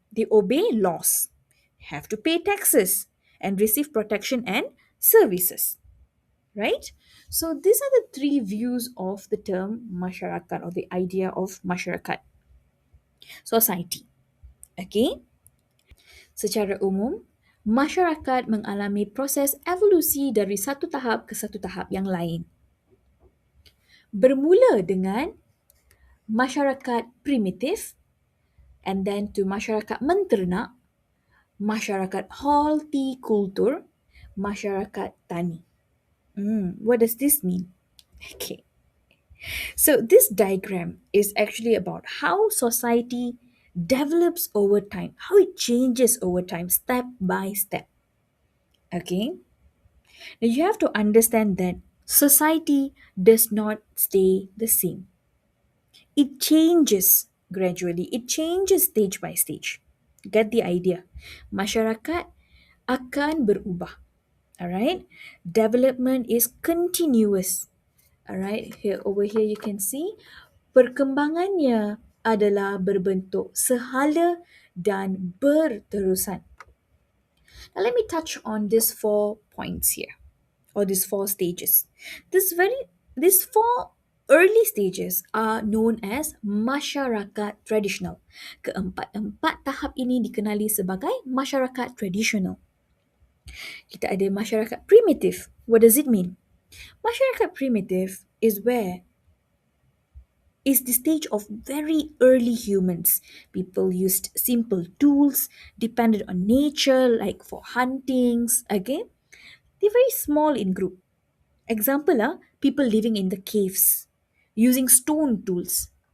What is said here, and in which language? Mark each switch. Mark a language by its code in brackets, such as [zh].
[en] They obey laws, have to pay taxes, and receive protection and services. Right? So these are the three views of the term masyarakat or the idea of masyarakat, society. Okay? [ms] Secara umum, masyarakat mengalami proses evolusi dari satu tahap ke satu tahap yang lain. Bermula dengan masyarakat primitif [en] and then to [ms] masyarakat menternak, masyarakat hortikultur, masyarakat tani. [en] What does this mean? Okay. So this diagram is actually about how society develops over time, how it changes over time, step by step. Okay. Now you have to understand that society does not stay the same. It changes gradually. It changes stage by stage. Get the idea? [ms] Masyarakat akan berubah. Alright? [en] Development is continuous. Alright, here over here you can see [ms] perkembangannya adalah berbentuk sehala dan berterusan. [en] Now let me touch on these 4 points here, or these 4 stages. These four early stages are known as masyarakat tradisional. [ms] Keempat-empat tahap ini dikenali sebagai masyarakat tradisional. Kita ada masyarakat primitif. [en] What does it mean? Masyarakat primitif is the stage of very early humans. People used simple tools, depended on nature, like for huntings. Again, they're very small in group. Example, people living in the caves, using stone tools.